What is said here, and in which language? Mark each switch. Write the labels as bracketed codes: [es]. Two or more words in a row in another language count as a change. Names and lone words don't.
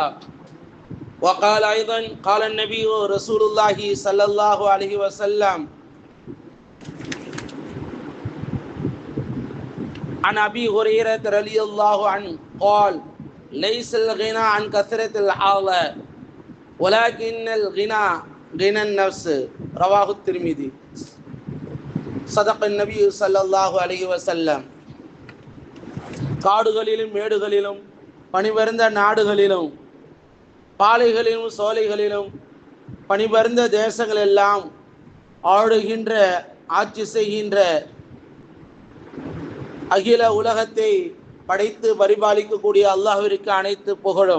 [ar] وقال أيضا: قال النبي رسول الله صلى الله عليه وسلم: عن أبي هريرة رضي الله عنه قال: ليس الغنى عن كثرة الحالة ولكن الغنى غنى النفس. رواه الترمذي. صدق النبي صلى الله عليه وسلم. [ta] காடுகளிலும் மேடுகளிலும் பனிபரந்த நாடுகளிலும் பாலைகளிலும் சோலைகளிலும் பனிபரந்த தேசங்கள் எல்லாம் ஆளுகின்ற ஆட்சி செய்கின்ற அகில உலகத்தை படைத்து பரிபாலிக்கக்கூடிய அல்லாஹ்விற்கு அனைத்து புகழும்.